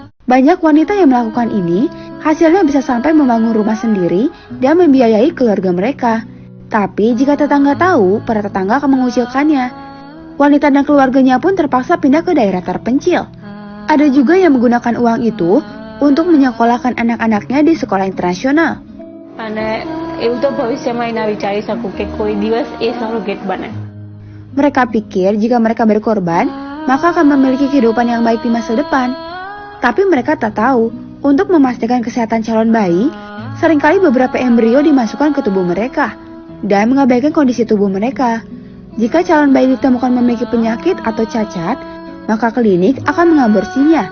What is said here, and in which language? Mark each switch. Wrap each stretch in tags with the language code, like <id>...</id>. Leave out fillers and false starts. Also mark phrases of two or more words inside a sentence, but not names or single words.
<id>Banyak wanita yang melakukan ini, hasilnya bisa sampai membangun rumah sendiri dan membiayai keluarga mereka. Tapi jika tetangga tahu, para tetangga akan mengucilkannya. Wanita dan keluarganya pun terpaksa pindah ke daerah terpencil. Ada juga yang menggunakan uang itu untuk menyekolahkan anak-anaknya di sekolah internasional.</id> <gu>અને એવું તો ભવિષ્યમાં ના વિચારી શકું કે કોઈ દિવસ એ સરોગેટ બને.</gu> <id>Mereka pikir jika mereka berkorban, maka akan memiliki kehidupan yang baik di masa depan. Tapi mereka tak tahu, untuk memastikan kesehatan calon bayi, seringkali beberapa embrio dimasukkan ke tubuh mereka dan mengabaikan kondisi tubuh mereka. Jika calon bayi ditemukan memiliki penyakit atau cacat, maka klinik akan mengaborsinya.</id>